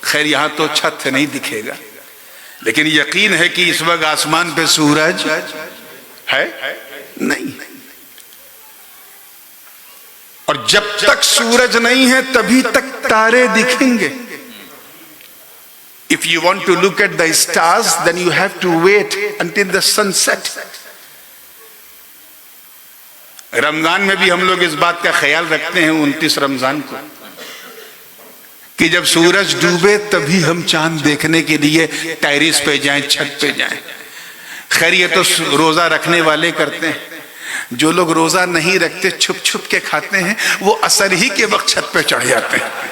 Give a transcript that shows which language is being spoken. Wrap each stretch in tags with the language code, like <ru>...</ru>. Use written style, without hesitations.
<ur>خیر یہاں تو چھت نہیں دکھے گا، لیکن یقین ہے کہ اس وقت آسمان پہ سورج ہے نہیں، اور جب تک سورج نہیں ہے تبھی تک تارے دکھیں گے.</ur> <en>If you want to look at the stars, then you have to wait until the sun sets.</en> <ur>رمضان میں بھی ہم لوگ اس بات کا خیال رکھتے ہیں 29 رمضان کو کہ جب سورج ڈوبے تبھی ہم چاند دیکھنے کے لیے ٹیرس پہ جائیں، چھت پہ جائیں. خیر یہ تو روزہ رکھنے والے کرتے ہیں، جو لوگ روزہ نہیں رکھتے چھپ چھپ کے کھاتے ہیں وہ عصر ہی کے وقت چھت پہ چڑھ جاتے ہیں.</ur>